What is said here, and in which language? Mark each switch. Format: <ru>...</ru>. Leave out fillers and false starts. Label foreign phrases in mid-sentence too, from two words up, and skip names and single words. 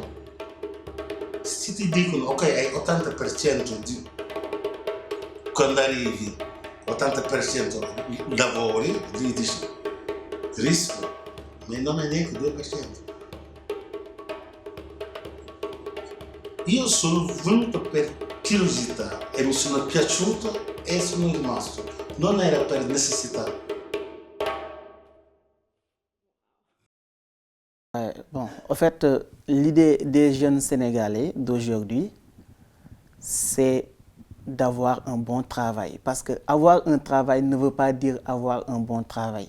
<it>Se ti dicono ok, hai 80% di quando arrivi, 80% lavori, gli dici rischio, ma non è neanche 2%. Io sono venuto per curiosità e mi sono piaciuto e sono rimasto, non era per necessità.</it> <fr>Bon, en fait, l'idée des jeunes Sénégalais d'aujourd'hui, c'est d'avoir un bon travail. Parce que avoir un travail ne veut pas dire avoir un bon travail.</fr>